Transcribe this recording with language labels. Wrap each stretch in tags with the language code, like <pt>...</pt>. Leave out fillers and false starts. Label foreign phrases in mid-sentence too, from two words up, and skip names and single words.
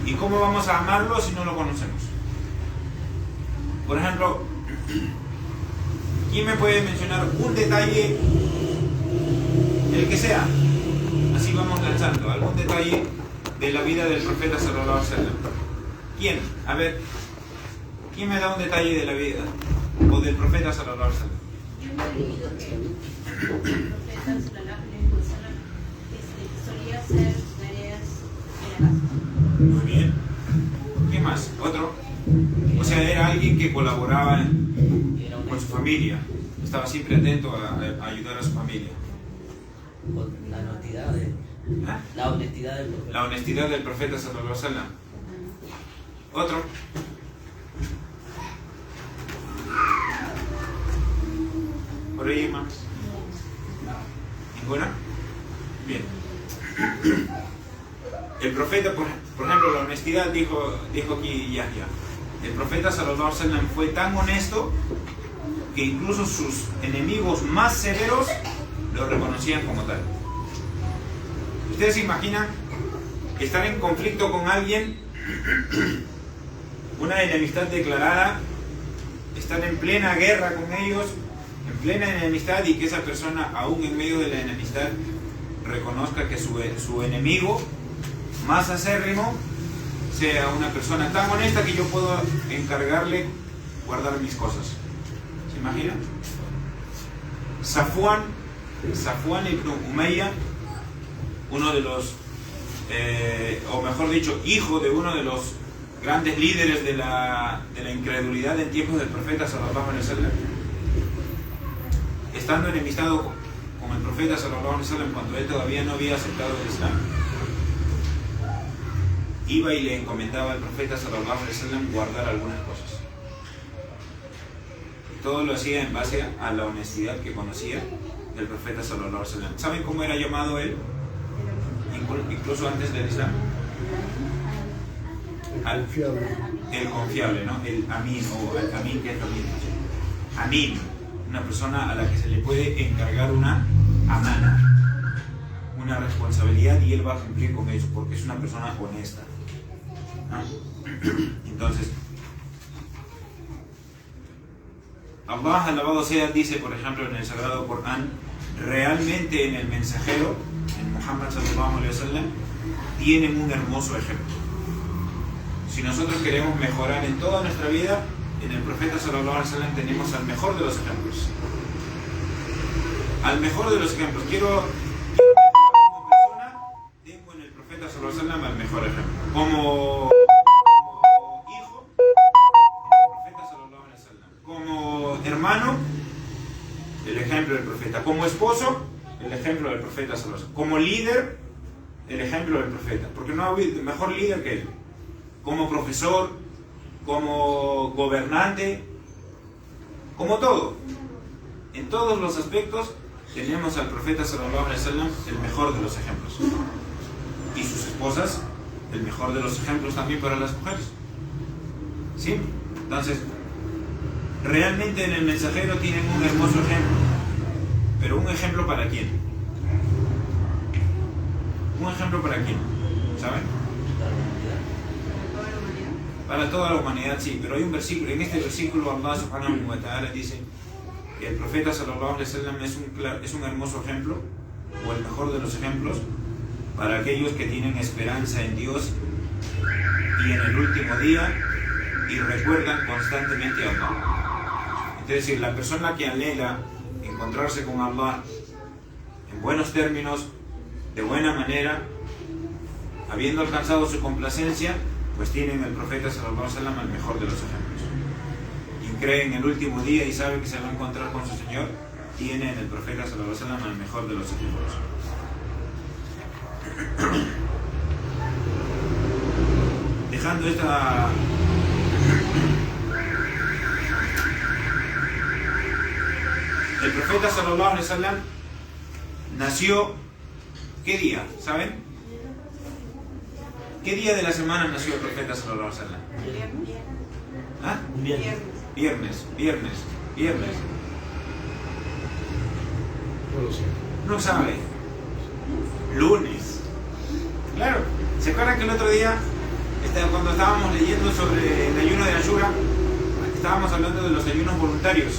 <es>¿Y cómo vamos a amarlo si no lo conocemos? Por ejemplo, ¿quién me puede mencionar un detalle, el que sea? Así vamos lanzando, algún detalle de la vida del profeta</es> <ar>صلى الله عليه وسلم.</ar> <es>¿Quién? A ver, ¿quién me da un detalle de la vida o del profeta</es> <ar>صلى الله عليه وسلم?</ar> <es>Yo no he leído que el profeta</es> <ar>صلى الله عليه وسلم</ar> <es>solía hacer tareas en la casa. Muy bien. ¿Qué más? ¿Otro? O sea, era alguien que colaboraba con su familia, estaba siempre atento a ayudar a su familia. Con la honestidad de... ¿Ah? La honestidad del profeta. La honestidad del profeta</es> <ar>صلى الله عليه وسلم.</ar> <es>Otro. ¿Por ahí más? ¿Ninguna? Bien. El profeta, por ejemplo, la honestidad dijo aquí Yahya. El profeta</es> <ar>صلى الله عليه وسلم</ar> <es>fue tan honesto que incluso sus enemigos más severos lo reconocían como tal. ¿Ustedes se imaginan estar en conflicto con alguien, una enemistad declarada, estar en plena guerra con ellos, en plena enemistad, y que esa persona, aún en medio de la enemistad, reconozca que su enemigo más acérrimo sea una persona tan honesta que yo puedo encargarle guardar mis cosas? ¿Se imaginan? Safwan ibn Umayya, uno de los, o mejor dicho, hijo de uno de los grandes líderes de la incredulidad en tiempos del profeta</es> <ar>صلى الله عليه وسلم,</ar> <es>estando enemistado con el profeta</es> <ar>صلى الله عليه وسلم</ar> <es>cuando él todavía no había aceptado el Islam, iba y le encomendaba al profeta</es> <ar>صلى الله عليه وسلم</ar> <es>guardar algunas cosas. Y todo lo hacía en base a la honestidad que conocía del profeta</es> <ar>صلى الله عليه وسلم.</ar> <es>¿Saben cómo era llamado él? Incluso antes del Islam. El confiable, ¿no? El Amin, o el Amin, que es lo mismo. Amin, una persona a la que se le puede encargar una amana, una responsabilidad, y él va a cumplir con eso porque es una persona honesta, ¿no? Entonces, Allah, alabado sea, dice, por ejemplo, en el Sagrado Corán, realmente en el mensajero, en Muhammad</es> <ar>صلى الله عليه وسلم,</ar> <es>tienen un hermoso ejemplo. Si nosotros queremos mejorar en toda nuestra vida, en el profeta</es> <ar>صلى الله عليه وسلم</ar> <es>tenemos al mejor de los ejemplos. Al mejor de los ejemplos. Quiero como persona, tengo en el profeta</es> <ar>صلى الله عليه وسلم</ar> <es>al mejor ejemplo. Como hijo, en el profeta</es> <ar>صلى الله عليه وسلم.</ar> <es>Como hermano, el ejemplo del profeta. Como esposo, el ejemplo del profeta</es> <ar>صلى الله عليه وسلم.</ar> <es>Como líder, el ejemplo del profeta. Porque no ha habido mejor líder que él. Como profesor, como gobernante, como todo. En todos los aspectos tenemos al profeta</es> <ar>صلى الله عليه وسلم</ar> <es>el mejor de los ejemplos. Y sus esposas, el mejor de los ejemplos también para las mujeres. ¿Sí? Entonces, realmente en el mensajero tienen un hermoso ejemplo. Pero ¿un ejemplo para quién? ¿Un ejemplo para quién? ¿Saben? Para toda la humanidad sí, pero hay un versículo, en este versículo Allah</es> <ar>سبحانه وتعالى</ar> <es>dice que el profeta</es> <ar>صلى الله عليه وسلم</ar> <es>es un hermoso ejemplo, o el mejor de los ejemplos, para aquellos que tienen esperanza en Dios y en el último día y recuerdan constantemente a Allah. Es decir, la persona que anhela encontrarse con Allah en buenos términos, de buena manera, habiendo alcanzado su complacencia, pues tiene en el profeta</es> <ar>صلى الله عليه وسلم</ar> <es>el mejor de los ejemplos. Quien cree en el último día y sabe que se va a encontrar con su Señor, tiene en el profeta</es> <ar>صلى الله عليه وسلم</ar> <es>el mejor de los ejemplos. Dejando esta el profeta</es> <ar>صلى الله عليه وسلم</ar> <es>nació, ¿qué día? ¿Saben? ¿Qué día de la semana nació el profeta</es> <ar>صلى الله عليه وسلم?</ar> <es>¿Ah? Viernes. No sabe. Lunes. Claro. ¿Se acuerdan que el otro día, cuando estábamos leyendo sobre el ayuno de Ashura, estábamos hablando de los ayunos voluntarios?</es>